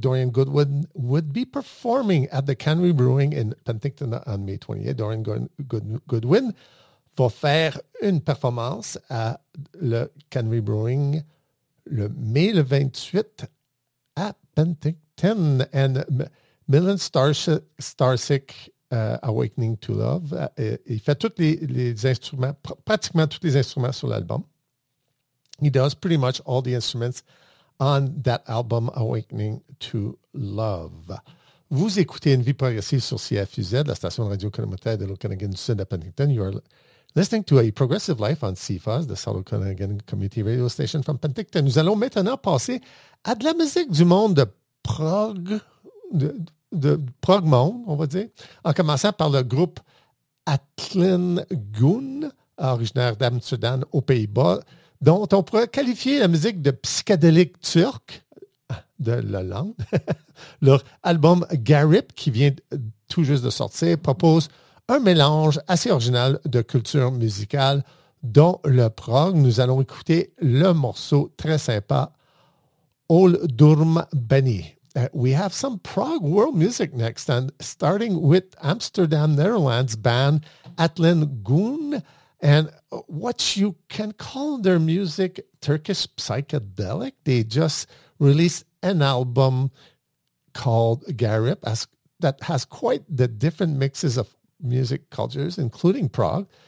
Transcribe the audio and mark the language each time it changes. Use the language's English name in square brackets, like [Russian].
[English] Dorian Goodwin would be performing at the Canary Brewing in Penticton on May 28. [French] Dorian Goodwin va faire une performance à le Canary Brewing le mai le 28 à Penticton. And Milan Starczyk, Awakening to Love, il fait tous les instruments, pratiquement tous les instruments sur l'album. [English] He does pretty much all the instruments on that album, Awakening to Love. [French] Vous écoutez Une vie progressive sur CFUZ, la station de radio communautaire de l'Okanagan du Sud à Penticton. [English] You are listening to A Progressive Life on CFUZ, the South Okanagan Community Radio Station from Penticton. [French] Nous allons maintenant passer à de la musique du monde de prog, de prog monde, on va dire, en commençant par le groupe Atlin Goon, originaire d'Amsterdam aux Pays-Bas, dont on pourrait qualifier la musique de psychédélique turque de l'Hollande. Leur album Garip, qui vient tout juste de sortir, propose un mélange assez original de culture musicale, dont le prog. Nous allons écouter le morceau très sympa, Ol Durm Beni. [English] We have some prog world music next, and starting with Amsterdam, Netherlands band Atlin Goon. And what you can call their music, Turkish psychedelic. They just released an album called Garip that has quite the different mixes of music cultures, including prog.